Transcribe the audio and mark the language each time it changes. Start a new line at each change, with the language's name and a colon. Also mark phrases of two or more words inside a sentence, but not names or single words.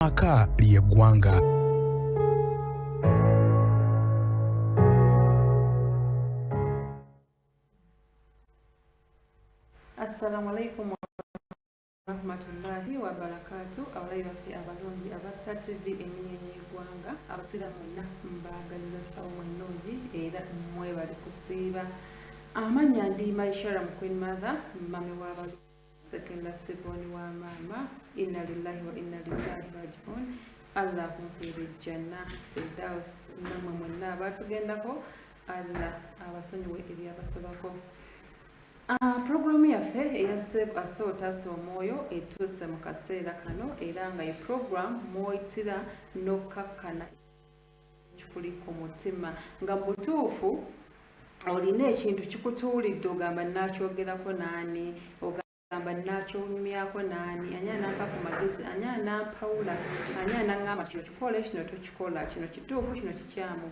Ganda: amaka ly'eggwanga.
Arabic: السلام عليكم ورحمة الله وبركاته.
Ganda: Abalaiba fi abalungi abassa TV eminyenye eggwanga abasiramu mwenna mbagaliza ssawumu ennungi era mwebale kusiiba. Amanya ndi Maishara Queen Mother mami w'abalungi sekenda Stephen wa mama.
Arabic: إنا لله وإنا إليه راجعون.
Ganda: Allah kumfire janna Firdaus namwe mwenna abatugendako Allah abasonyiwe ebyabasabako. Programu yaffe eya Save a Soul Taasa Omwoyo etuuse mu kaseera kano era nga program mw'oyitira n'okkakkana kikuli ku mutima nga mu butuufu olina ekintu kikutuulidde ogamba nakyogerako naani, ogamba nakyomyako naani, ani anampa ku magezi, ani anampawula, ani anaŋŋamba kino kikole kino tokikola, kino kituufu kino kikyamu.